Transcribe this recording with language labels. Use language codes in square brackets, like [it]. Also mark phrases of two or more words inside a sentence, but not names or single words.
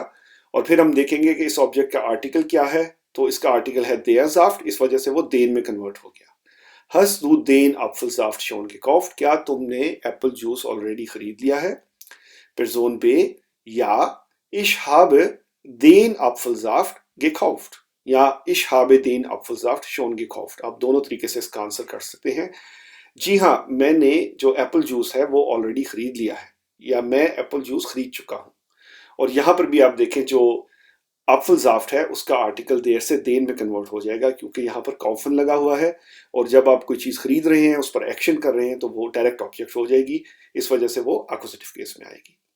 [hi] और फिर हम देखेंगे कि इस ऑब्जेक्ट का आर्टिकल क्या है, तो इसका आर्टिकल है [de] der Saft, [hi] इस वजह से वो देन में कन्वर्ट हो गया। [de] Hast du den Apfelsaft schon gekauft? [hi] क्या तुमने [en] apple juice [hi] ऑलरेडी खरीद लिया है। [de] Person B, ja, ich habe den Apfelsaft gekauft। या ich habe den Apfelsaft schon gekauft। [hi] आप दोनों तरीके से इसका आंसर कर सकते हैं। जी हाँ, मैंने जो [en] apple juice [hi] है वो ऑलरेडी खरीद लिया है, या मैं [en] apple juice [hi] खरीद चुका हूँ। और यहाँ पर भी आप देखें जो Apfelsaft है उसका आर्टिकल देयर से देन में कन्वर्ट हो जाएगा क्योंकि यहाँ पर कॉफन लगा हुआ है, और जब आप कोई चीज़ खरीद रहे हैं उस पर एक्शन कर रहे हैं तो वो डायरेक्ट ऑब्जेक्ट हो जाएगी, इस वजह से वो [en] accusative case [hi] में आएगी।